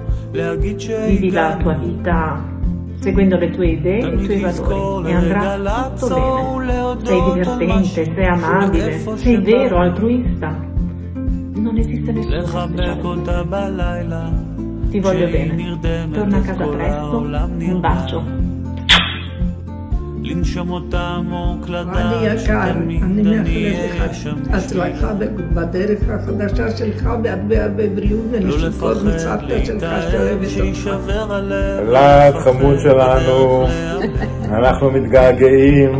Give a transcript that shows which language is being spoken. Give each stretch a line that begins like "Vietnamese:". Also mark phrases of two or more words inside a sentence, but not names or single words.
Italian: Vivi la tua vita seguendo le tue idee e i tuoi valori e andrà tutto bene. Sei divertente, sei amabile, sei vero, altruista. Non esiste nessuno speciale. Ti voglio bene. Torna a casa presto. Un bacio.
Hebrew: אני יקר, אני מאחלת לך הצלחה בדרך החדשה שלך בהרבה בריאות ונשיקות מסבתא שלך שאוהבת אותך. אלעד חמוד שלנו, אנחנו מתגעגעים.